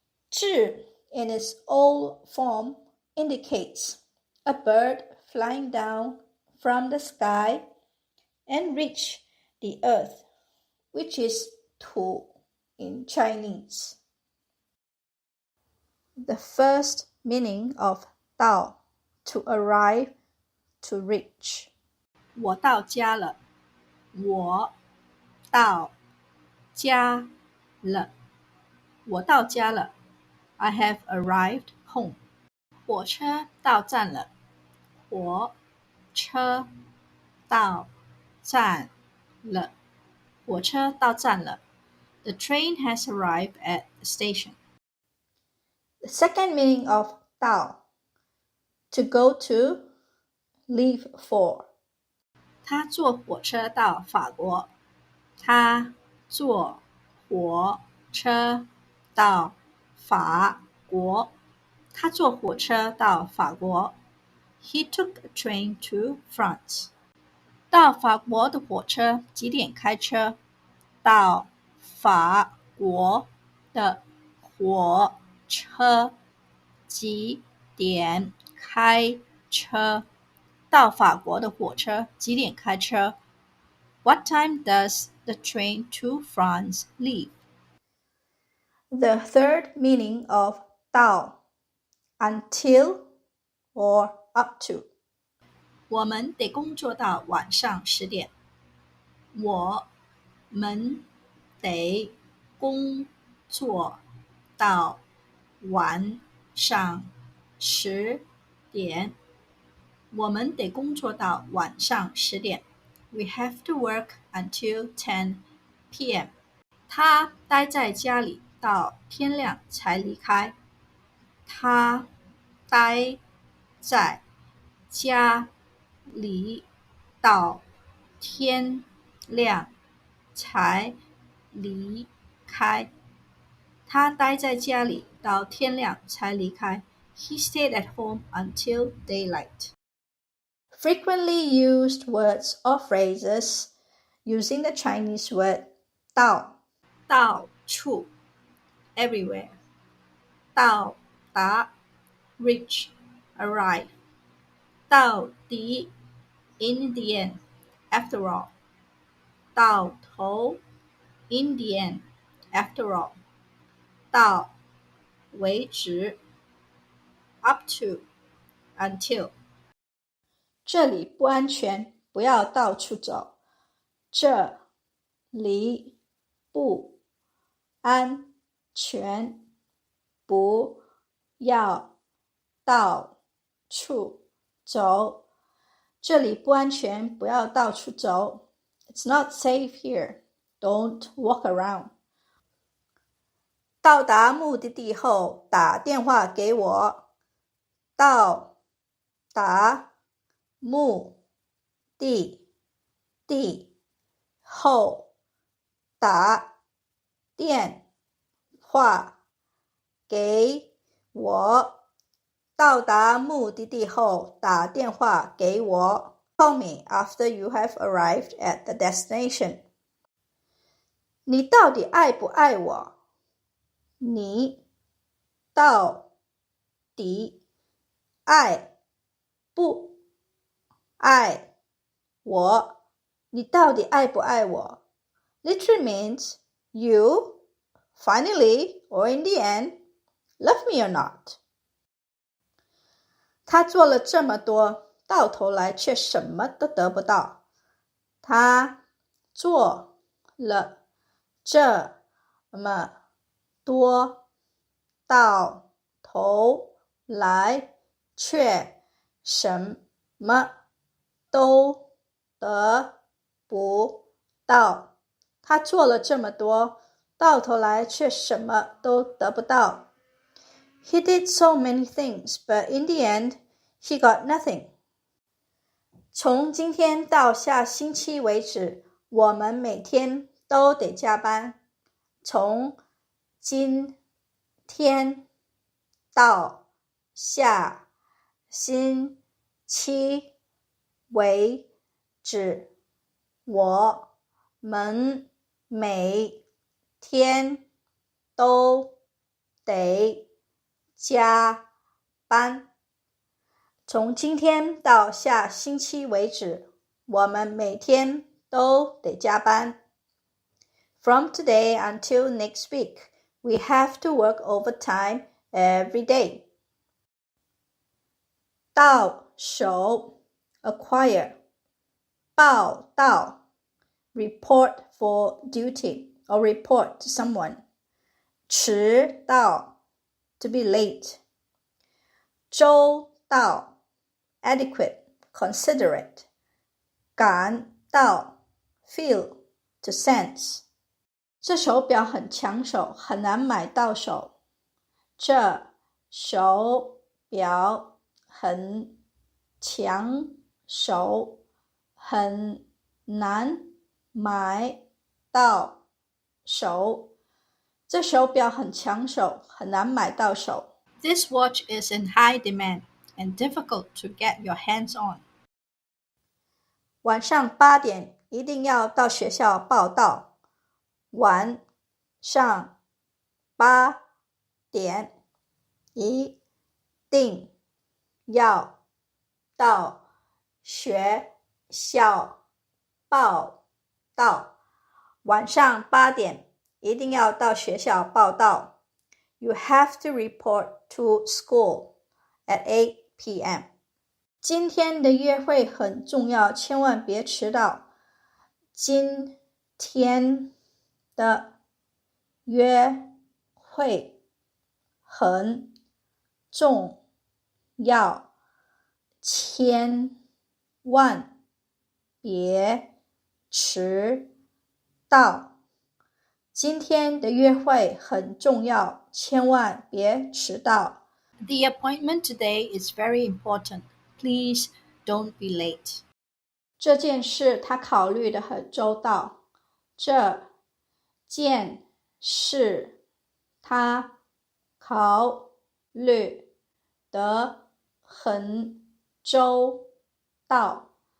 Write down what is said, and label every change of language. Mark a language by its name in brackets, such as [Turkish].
[English] 智 in its old form indicates a bird flying down from the sky and reach the earth, which is 土 in Chinese. The first meaning of 到 to arrive, to reach. [Chinese] 我到家了，我到家了，我到家了。 [English] I have arrived home. [Chinese] 火车到站了，火车到站了，火车到站了。 [English] The train has arrived at the station. The second meaning of 到 to go to, leave for. [Chinese] 他坐火车到法国，他坐火车到法国，他坐火车到法国。 [English] He took a train to France. [Chinese] 到法国的火车几点开车？到法国的火车几点开车？到法国的火车几点开车？ [English] What time does the train to France leave? The third meaning of 到 until or up to. [Chinese] 我们得工作到晚上10点。我们得工作到晚上10点。我们得工作到晚上10点。 [English] We have to work until 10 p.m. [Chinese] 他待在家里到天亮才离开。他待在家里到天亮才离开。他待在家里到天亮才离开。 [English] He stayed at home until daylight. Frequently used words or phrases using the Chinese word 到处 everywhere 到达 reach arrive 到底 in the end after all 到头 in the end after all 到为止 up to until [Chinese] 这里不安全，不要到处走。这里不安全，不要到处走。这里不安全，不要到处走。 [English] It's not safe here. Don't walk around. [Chinese] 到达目的地后，打电话给我。到达目的地后，打电话给我。到达目的地后，打电话给我。 [English] Call me after you have arrived at the destination. [Chinese] 你到底爱不爱我？你到底爱不爱我？你到底爱不爱我？ [English] Literally means you, finally, or in the end, love me or not. [Chinese] 他做了这么多，到头来却什么都得不到。他做了这么多，到头来却什么都得不到。他做了这么多，到头来却什么都得不到。 [English] He did so many things, but in the end, he got nothing. [Chinese] 从今天到下星期为止，我们每天都得加班。从今天到下星期为止，我们每天都得加班。从今天到下星期为止，我们每天都得加班。 [English] From today until next week, we have to work overtime every day. 到手 acquire. 报到 report for duty or report to someone. 迟到 to be late. 周到 adequate, considerate. 感到 feel, to sense. [Chinese] 这手表很抢手，很难买到手。这手表很抢手，很难买到手。这手表很抢手，很难买到手。 [English] This watch is in high demand and difficult to get your hands on. [Chinese] 晚上8点一定要到学校报到。晚上8点一定要到学校报到。晚上8点一定要到学校报到。 [English] You have to report to school at 8 p.m. [Chinese] 今天的约会很重要，千万别迟到。今天的约会很重要，千万别迟到。今天的约会很重要，千万别迟到。 [English] The appointment today is very important. Please don't be late. [Chinese] 这件事他考虑得很周到。这件事他考虑得很周到。